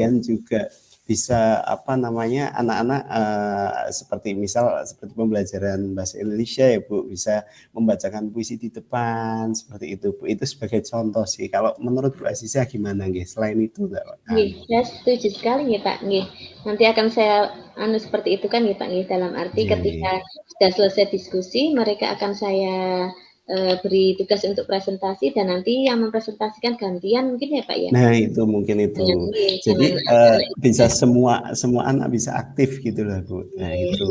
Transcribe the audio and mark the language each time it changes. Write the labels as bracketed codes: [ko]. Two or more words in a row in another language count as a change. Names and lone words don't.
[id] kemudian juga bisa apa namanya anak-anak seperti misal seperti pembelajaran bahasa Indonesia ya Bu bisa membacakan puisi di depan seperti itu Bu. Itu sebagai contoh sih. Kalau menurut Bu Aziza gimana nggih? Selain itu enggak [jv] Nggih, [id] anu. saya setuju sekali nggih, Pak, nggih. Nanti akan saya seperti itu kan nggih, Pak, nggih, dalam arti ketika [jv] Nggih. [id] sudah selesai diskusi, mereka akan saya, beri tugas untuk presentasi dan nanti yang mempresentasikan gantian mungkin ya, Pak, ya? Nah, itu mungkin itu. Dengan nggih, Jadi dengan anak-anak itu bisa juga semua semua anak bisa aktif gitu lah, Bu. Nah, [jv] nggih, [id] itu.